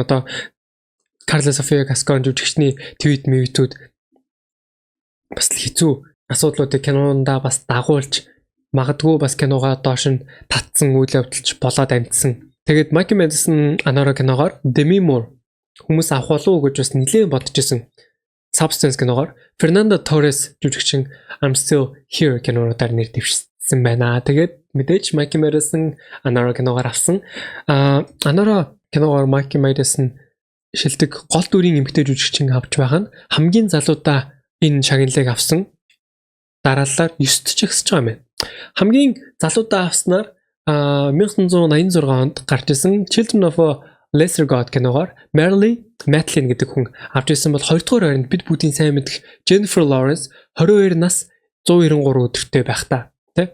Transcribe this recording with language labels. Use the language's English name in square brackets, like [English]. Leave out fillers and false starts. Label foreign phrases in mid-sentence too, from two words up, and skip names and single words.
[Mongolian] Одоо Carla Sofia Gascon жүжигчний твитүүд бас хэцүү асуудлуудыг кинондаа бас дагуулж магадгүй бас киногоо доош нь татсан үйл явдалч болоод амжсан. Тэгээд Mikey Madison Anora киногоор Demi Moore хүмүүс авах болов уу гэж бас нэлээд бодож исэн. Substance киногоор Fernando Torres жүжигчин I'm Still Here кинонуудаар нэр дэвшсэн байна. Тэгээд мэдээж Mikey Madison Anora киногоор авсан. Anora киногоор Mikey Madison шилдэг гол дүрийн эмэгтэй жүжигчин авч байгаа нь хамгийн залуудаа энэ шагналыг авсан. Дараалал 9 ч ихсэж байгаа юм байна. Хамгийн залуудаа авснаар 1986 онд гарч исэн Children of a Lesser God киногоор Marilyn Matlin гэдэг хүн авч ирсэн бол 2 дугаар байранд бид бүгдийн сайн мэдэх Jennifer Lawrence 22 нас 193 өдөртэй байх та. Тэ?